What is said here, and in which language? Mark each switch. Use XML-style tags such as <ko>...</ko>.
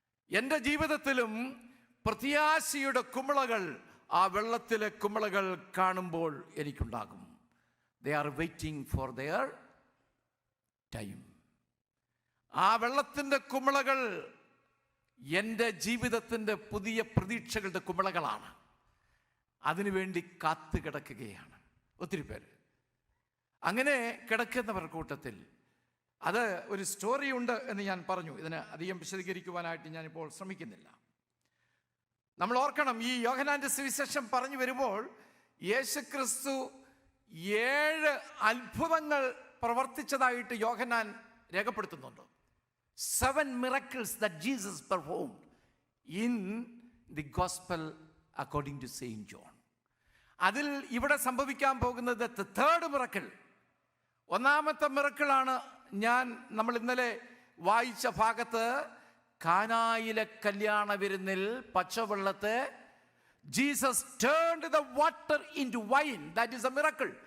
<ml>എൻ്റെ ജീവിതത്തിലും പ്രത്യാശയുടെ കുമിളകൾ, ആ വെള്ളത്തിലെ കുമിളകൾ കാണുമ്പോൾ എനിക്കുണ്ടാകും.</ml> <en>They are waiting for their time.</en> <ml>ആ വെള്ളത്തിൻ്റെ കുമിളകൾ എൻ്റെ ജീവിതത്തിൻ്റെ പുതിയ പ്രതീക്ഷകളുടെ കുമിളകളാണ്. അതിനുവേണ്ടി കാത്തു കിടക്കുകയാണ് ഒത്തിരി പേര്. അങ്ങനെ കിടക്കുന്നവർ കൂട്ടത്തിൽ അത് ഒരു സ്റ്റോറി ഉണ്ട് എന്ന് ഞാൻ പറഞ്ഞു. ഇതിന് അധികം വിശദീകരിക്കുവാനായിട്ട് ഞാനിപ്പോൾ ശ്രമിക്കുന്നില്ല. നമ്മൾ ഓർക്കണം, ഈ യോഹന്നാന്റെ സുവിശേഷം പറഞ്ഞു വരുമ്പോൾ യേശുക്രിസ്തു 7 അത്ഭുതങ്ങൾ പ്രവർത്തിച്ചതായിട്ട് യോഹന്നാൻ രേഖപ്പെടുത്തുന്നുണ്ട്.</ml> <en>7 miracles that Jesus performed in the gospel according to Saint John.</en> <ml>അതിൽ ഇവിടെ സംഭവിക്കാൻ പോകുന്നത്</ml> <en>third miracle.</en> <ml>ഒന്നാമത്തെ മിറക്കിളാണ് നമ്മൾ ഇന്നലെ വായിച്ച ഭാഗത്ത്, കാനായിലെ കല്യാണ വിരുന്നിൽ പച്ചവെള്ളത്തെ</ml> <en>Jesus turned the water into wine. That is a miracle.</en>